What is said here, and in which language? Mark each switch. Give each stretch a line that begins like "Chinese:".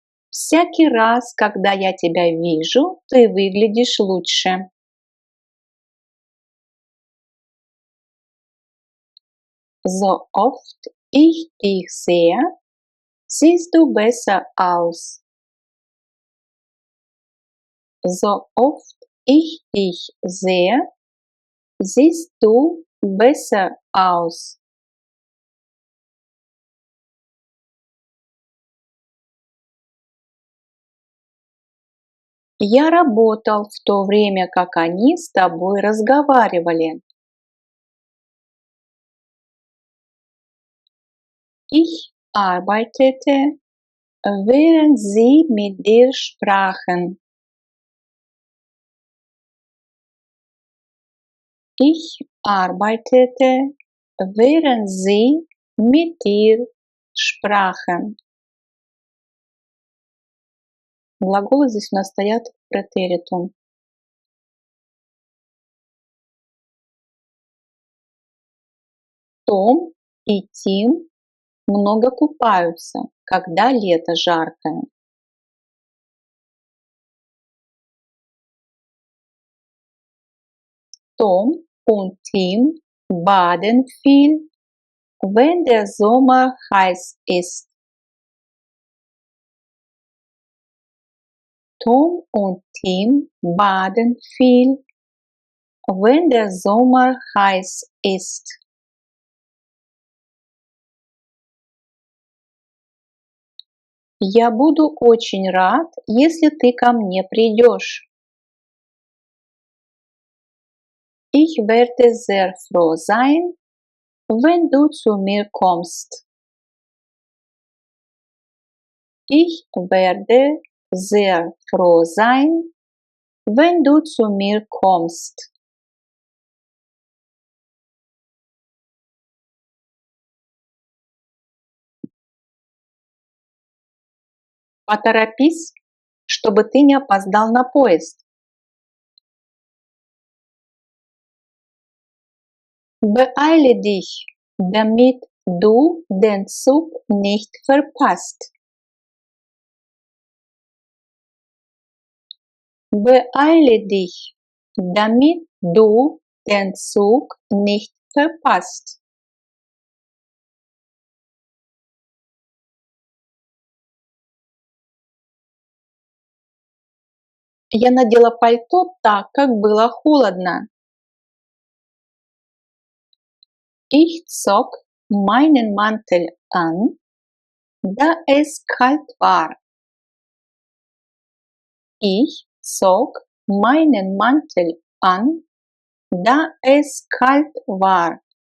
Russian: Всякий раз, когда я тебя вижу, ты выглядишь лучше.
German: So oft ich dich sehe, siehst du besser aus. So oft ich dich sehe, siehst du besser aus.
Russian: Я работал в то время, как они с тобой разговаривали.
German: Ich arbeitete, während sie mit dir sprachen. Ich arbeitete, während sie mit dir sprachen.
Russian: Глаголы здесь у нас стоят в претеритум. Том и Тим много купаются, когда лето жаркое.
German: Tom und Tim baden viel, wenn der Sommer heiß ist. Tom und Tim baden viel, wenn der Sommer heiß ist.
Russian: Я буду очень рад, если ты ко мне придешь.
German: Ich werde sehr froh sein, wenn du zu mir kommst. Ich werde sehr froh sein, wenn du zu mir kommst.
Russian: Поторопись, чтобы ты не опоздал на поезд.
German: Beeile dich, damit du den Zug nicht verpasst. Beeile dich, damit du den Zug nicht verpasst.
Russian: Я надела пальто так, как было холодно.
German: Ich zog meinen Mantel an, da es kalt war. Ich zog meinen Mantel an, da es kalt war.